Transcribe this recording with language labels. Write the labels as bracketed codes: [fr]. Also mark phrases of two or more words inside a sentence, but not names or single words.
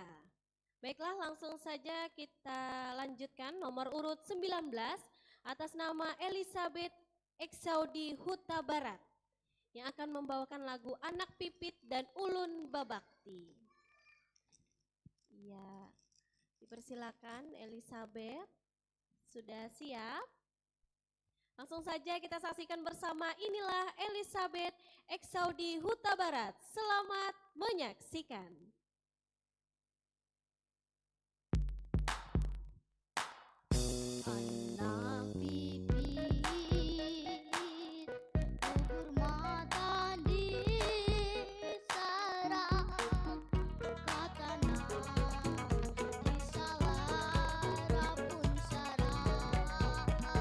[id] Baiklah, langsung saja kita lanjutkan nomor urut 19 atas nama Elizabeth Eksaudi Huta Barat yang akan membawakan lagu Anak Pipit dan Ulun Babakti. Iya, dipersilakan Elizabeth. Sudah siap? Langsung saja kita saksikan bersama, inilah Elizabeth Eksaudi Huta Barat. Selamat menyaksikan. [bjn] Anak pipit gugur mata di sarang katana di salara pun sarang.